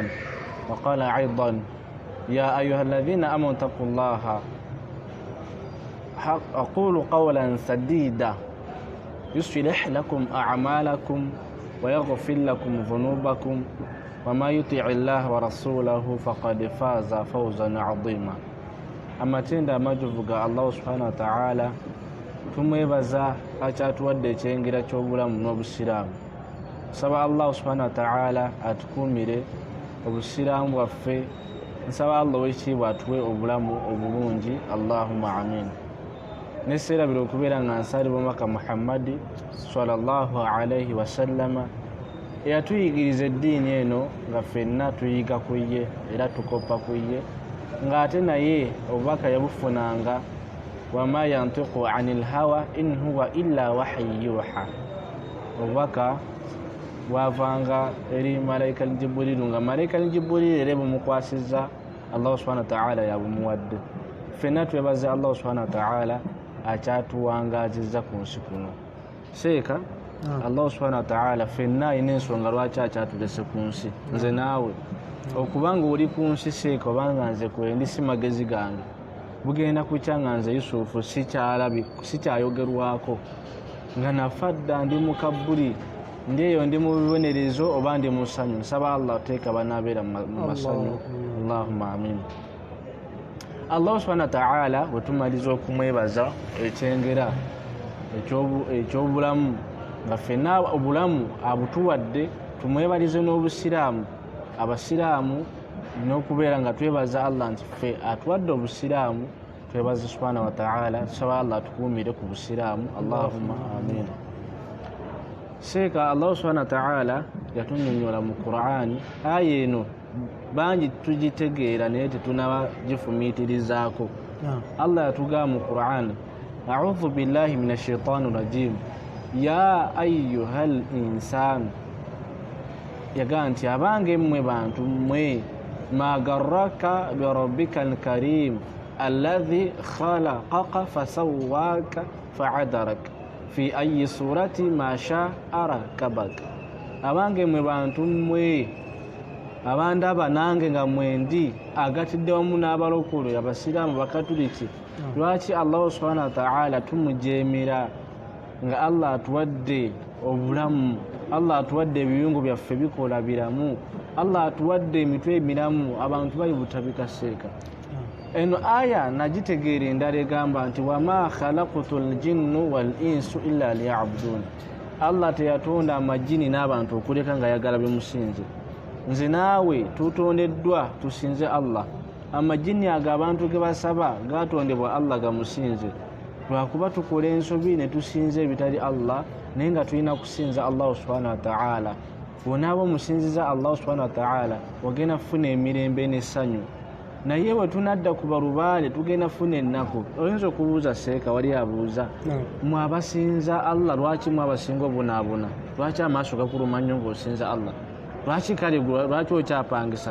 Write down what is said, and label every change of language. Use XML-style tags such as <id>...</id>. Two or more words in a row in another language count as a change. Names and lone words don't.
<ar>وقال أيضا يا أيها الذين آمنوا اتقوا الله أقول قولا سديدا يصلح لكم أعمالكم ويغفر لكم ذنوبكم وما يطع الله ورسوله فقد فاز فوزا عظيما. أما تند ما جفك الله سبحانه وتعالى</ar> <lg>tumwebaza akyatuwadde ekyengera ky'obulamu n'obusiraamu. Nsaba Allah</lg> <ar>سبحانه وتعالى</ar> <lg>atukuumire obusiraamu bwaffe. Nsaba Allah ow'ekitiibwa atuwe obulamu obulungi,</lg> <ar>اللهم آمين.</ar> <lg>Neseerabira okubeera nga nsalira omubaka Muhammadi</lg> <ar>صلى الله عليه وسلم</ar> <lg>eyatuyigiriza eddiini eno nga ffenna tuyiga ku ye era tukoppa ku ye, ng'ate naye obubaka yabufunanga</lg> <ar>وما ينطق عن الهوى إن هو إلا وحي يوحى.</ar> <lg>Obubaka bwavanga eri malaika Jibrilu nga malaika Jibrilu era bumukwasizza Allah subhanahu wa ta'ala yabumuwadde. Ffenna twebaze Allah</lg> <ar>سبحانه وتعالى</ar> <lg>akyatuwangazizza ku nsi kuno. Seeka Allah</lg> <ar>سبحانه وتعالى</ar> <lg>ffenna alina ensonga lwaki akyatulese ku nsi. Nze naawe okubanga oli ku nsi seeka obanga nze kwendi si magezi gange bugenda kukya nga nze Yusufu sikyayogerwako nga nafadda ndi mu kabbuli ndi eyo ndi mu bibonerezo oba ndi mu ssanyu. Nsaba Allah teeka banaabeera mu masanyu,</lg> <ar>اللهم آمين.</ar> <lg>Allah</lg> <ar>سبحانه وتعالى</ar> <lg>bwe tumaliza okumwebaza ekyengera eky'obulamu nga ffenna obulamu abutuwadde, tumwebalize n'obusiraamu. Abasiraamu n'okubeera nga twebaza Allah nti ffe atuwadde obusiraamu, twebaze</lg> <ar>سبحانه وتعالى,</ar> <lg>tusaba Allah atukuumire ku busiraamu,</lg> <ar>اللهم آمين.</ar> <lg>Seeka Allah</lg> <ar>سبحانه وتعالى</ar> <lg>yatunnyonnyola mu Qur'ani, aya eno bangi tugitegeera naye tetunaba gifumiitirizaako. Allah yatugamba mu Qur'ani,</lg> <ar>أعوذ بالله من الشيطان الرجيم يا أيها الإنسان,</ar> <lg>yagamba nti abange mmwe bantu mmwe,</lg> <ar>ما غرك بربك الكريم الذي خلقك فسواك فعدلك في أي صورة ما شاء ركبك.</ar> <lg>abange mwe bantu mmwe abandaba nange nga mwendi agatidde wamu n'abalokole abasiraamu bakatuliki lwaki Allah</lg> <ar>سبحانه وتعالى</ar> <lg>tumujeemera nga Allah atuwadde obulamu, Allah atuwadde ebiyungu byaffe bikola biramu, Allah atuwadde emitwe emiramu, abantu bali butabikaseeka. Eno aya nagitegeera endala egamba nti</lg> <ar>وما خلقت الجن والإنس إلا ليعبدون.</ar> <lg>Allah teyatonda amajini n'abantu okuleka nga yagala bimusinze. Nze naawe tutondeddwa tusinze Allah. Amajini ago abantu ge basaba gatondebwa Allah gamusinze. Lwakuba tukola ensobi ne tusinze ebitali Allah naye nga tulina kusinza Allah</lg> <ar>سبحانه وتعالى.</ar> <lg>Bw'onaaba omusinziza Allah</lg> <ar>سبحانه وتعالى</ar> <lg>ogenda funa emirembe n'essanyu. Naye bwe tunadda ku balubaale tugenda funa ennaku. Oyinza okubuuza seeka wali abuuza mwabasinza Allah lwaki mwabasinga obunaabuna? Lwaki amaaso gakuluma nnyo ng'osinza Allah? Lwaki kale lwaki okyapangisa?</lg>